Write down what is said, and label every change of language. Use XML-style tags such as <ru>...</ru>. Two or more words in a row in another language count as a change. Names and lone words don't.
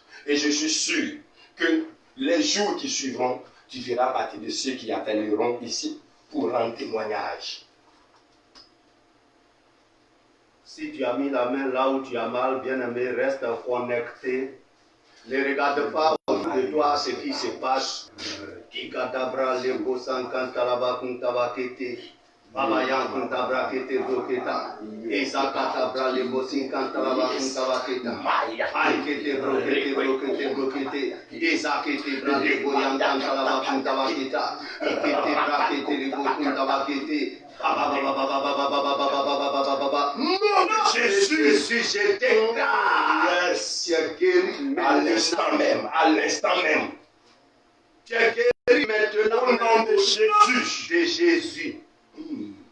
<fr>Et je suis sûr que les jours qui suivront, tu feras partie de ceux qui appelleront ici pour rendre témoignage. Si tu as mis la main là où tu as mal, bien-aimé, reste connecté. Ne regarde pas autour de toi ce qui se passe. Kikadabra lebo sankantalaba kuntabakete. Babayan kuntabra kete broketa. Ezakatabra lebo sinkantalaba kuntabaketa. Aikete brokete brokete. Ezakete bra lebo yankantalaba kuntabaketa. Ikete brakete lebo kuntabakete. Jésus, je déclare, Tu es guéri à l'instant même. Tu es guéri maintenant Au nom de Jésus.</fr>